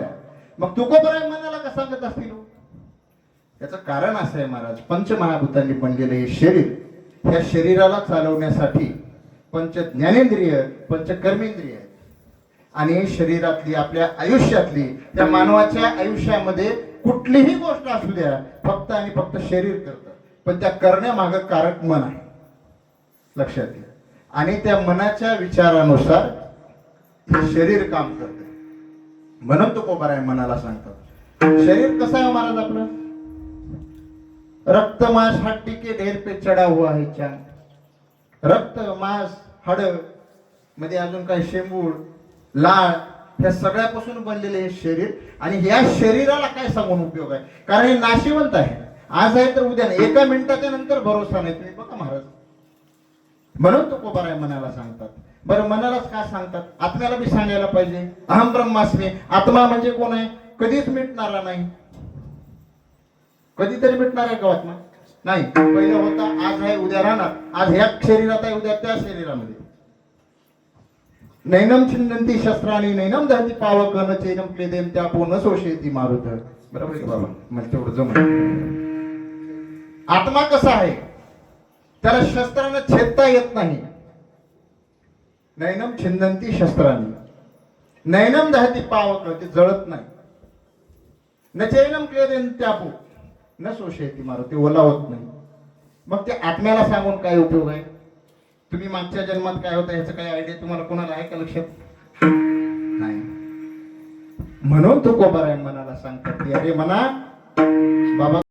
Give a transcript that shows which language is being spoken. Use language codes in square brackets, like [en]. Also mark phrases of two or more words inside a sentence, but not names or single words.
[mr] मग तुकोबाराय मनाला का सांगत असतील? याचं कारण असं आहे महाराज, पंचमहाभूतांनी बनलेलं हे शरीर, ह्या शरीराला चालवण्यासाठी पंच ज्ञानेंद्रिय, पंच कर्मेंद्रिय आणि शरीरातली, आपल्या आयुष्यातली, त्या मानवाच्या आयुष्यामध्ये कुठलीही गोष्ट असू द्या, फक्त आणि फक्त शरीर करतं. पण त्या करण्यामागं कारक मन आहे, लक्षात घ्या. आणि त्या मनाच्या विचारानुसार हे शरीर काम करते. म्हणून तुकोबाराय मनाला सांगतात. शरीर कसं आहे महाराज आपलं? [hi] रक्त मांस हड्डी के ढेर पे चढा हुआ है चांद. [mr] रक्त मांस हाड मध्ये अजून काही शेंबूड लाळ, ह्या सगळ्यापासून बनलेले हे शरीर. आणि ह्या शरीराला काय सांगून उपयोग आहे? कारण हे नाशिवंत आहे. आज आहे तर उद्या नाही. एका मिनिटाच्या नंतर भरोसा नाही. तुम्ही बघा महाराज, म्हणून तुकोबाराय मनाला सांगतात. बरं, मनालाच का सांगतात? आत्म्याला बी सांगायला पाहिजे. [sa] अहम ब्रह्मास्मी. [mr] आत्मा म्हणजे कोण आहे? कधीच मिटणारा नाही. कधीतरी मिटणार आहे का आत्मा? नाही. पहिला होता, आज आहे, उद्या राहणार. आज ह्या शरीरात आहे, उद्या त्या शरीरामध्ये. [sa] नैनम छिन्नंती शस्त्राणी नैनम दहती पावकन चैनम क्लेदेम त्यापो न सोशेती मारुत. [mr] बरोबर आहे बाबा? म्हणजे तेवढं जमलं. आत्मा कसा आहे? त्याला शस्त्रानं छेदता येत नाही. [sa] नैनम छिन्नंती शस्त्राणी नैनम दहती पावक, [mr] ते जळत नाही. [sa] न चैनम क्लेदेम त्यापो न सोशेती मारुत, [mr] ते ओलावत नाही. मग ते आत्म्याला सांगून काय उपयोग आहे? तुम्ही मागच्या जन्मात काय होतं ह्याचं काही आयडिया तुम्हाला कोणाला आहे का लक्षात? नाही. म्हणून तुकोबाराय मनाला सांगतात की अरे मना बाबा